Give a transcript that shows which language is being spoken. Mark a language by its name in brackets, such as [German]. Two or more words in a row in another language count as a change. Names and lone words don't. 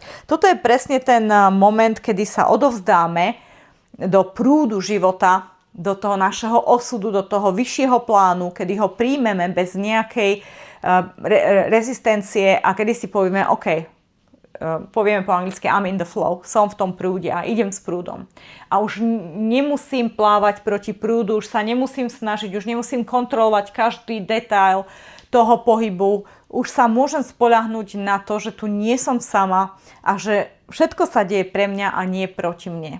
[Slovak] Toto je presne ten moment, kedy sa odovzdáme do prúdu života, do toho našeho osudu, do toho vyššieho plánu, kedy ho príjmeme bez nejakej rezistencie a kedy si povieme, OK, povieme po anglicky [English] I'm in the flow, [Slovak] som v tom prúde a idem s prúdom. A už nemusím plávať proti prúdu, už sa nemusím snažiť, už nemusím kontrolovať každý detail toho pohybu. Už sa môžem spoľahnúť na to, že tu nie som sama a že všetko sa deje pre mňa a nie proti mne.